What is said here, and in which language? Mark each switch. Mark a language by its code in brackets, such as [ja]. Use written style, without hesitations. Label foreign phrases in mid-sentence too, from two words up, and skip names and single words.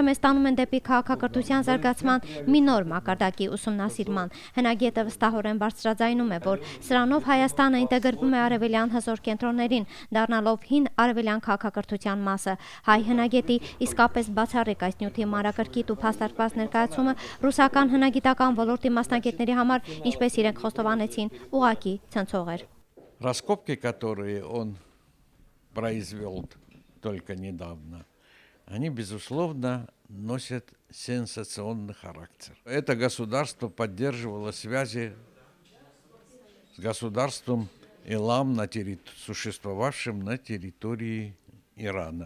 [hy] մեզ տանում են դեպի քաղաքակրթության զարգացման մի նոր մակարդակի ուսումնասիրման։ Հնագետը վստահորեն բարձրաձայնում է, որ սրանով Հայաստանը ինտեգրվում է արևելյան հզոր կենտրոններին, դառնալով հին արևելյան քաղաքակրթության մասը։ Հայ հնագետի իսկապես բացառիկ այս նյութի մանրակրկիտ ու փաստարկված ներկայացումը ռուսական հնագիտական ոլորտի մասնագետների համար, ինչպես իրենք խոստովանեցին, ուղղակի ցնցող էր։ [ru] Раскопки, которые он произвел только недавно, они, безусловно, носят сенсационный характер. Это государство поддерживало связи с государством Элам, существовавшим на территории Ирана.